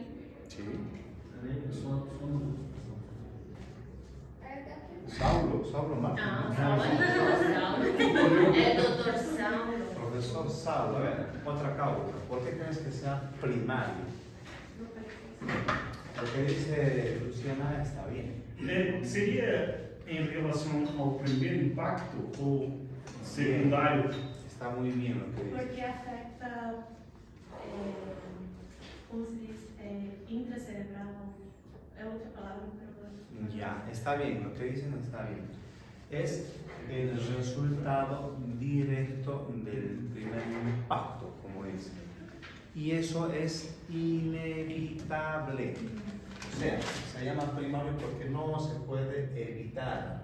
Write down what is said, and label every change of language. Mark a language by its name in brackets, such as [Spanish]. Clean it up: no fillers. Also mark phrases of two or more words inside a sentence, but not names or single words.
[Spanish] Sí. Saulo Martín. Saulo. El doctor Saulo. Profesor Saulo, a ver, otra causa. ¿Por qué crees que sea primario? Lo que dice Luciana está bien. [Portuguese] Seria em relação ao primeiro impacto ou secundário? [Spanish] Está muy bien lo que dice. Porque afecta, [Portuguese] como se diz, intracerebral, é outra palavra, [Spanish] pero Ya, está bien, lo que dicen está bien. Es el resultado directo del primer impacto, como dicen. Y eso es inevitable. O sea, se llama primario porque no se puede evitar.